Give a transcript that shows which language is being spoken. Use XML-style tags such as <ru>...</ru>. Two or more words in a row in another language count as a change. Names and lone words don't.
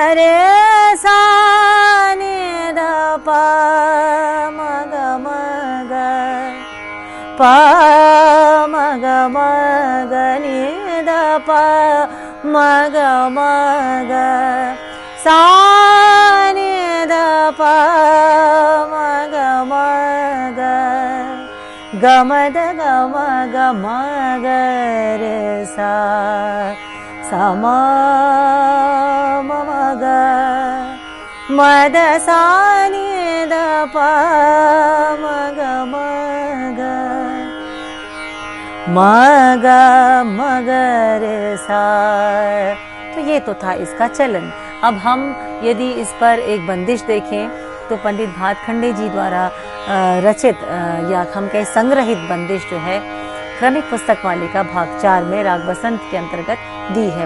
<hi>रे सा नि ध प म ग म ग, प म ग म ग नि ध प म ग म ग, सा नि ध प म ग म ग, ग म ध ग म ग रे सा, सा म ग म ध सा नि ध प म ग म ग, म ग म ग रे सा। तो ये तो था इसका चलन। अब हम यदि इस पर एक बंदिश देखें तो पंडित भातखंडे जी द्वारा रचित या हम कहें संग्रहित बंदिश जो है क्रमिक पुस्तक मालिका भाग 4 में राग बसंत के अंतर्गत दी है।</hi>